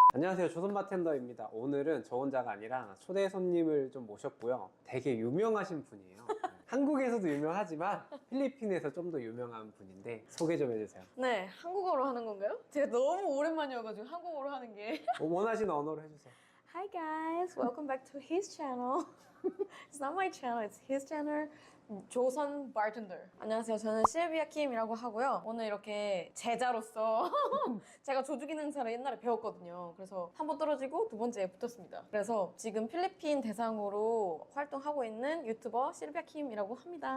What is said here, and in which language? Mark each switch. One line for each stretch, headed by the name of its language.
Korean: 안녕하세요, 조선 바텐더입니다. 오늘은 저 혼자가 아니라 초대 손님을 좀 모셨고요. 되게 유명하신 분이에요. 한국에서도 유명하지만 필리핀에서 좀 더 유명한 분인데 소개 좀 해주세요. 네, 한국어로 하는 건가요? 제가 너무 오랜만이어가지고 한국어로 하는 게. 원하시는 언어로 해주세요.
English: Hi guys, welcome back to his channel. It's not my channel, it's his channel.
Korean: 조선 bartender. 안녕하세요, 저는 실비아 킴이라고 하고요. 오늘 이렇게 제자로서 제가 조주기능 행사를 옛날에 배웠거든요. 그래서 한 번 떨어지고 두 번째에 붙었습니다. 그래서 지금 필리핀 대상으로 활동하고 있는 유튜버 실비아 킴이라고 합니다.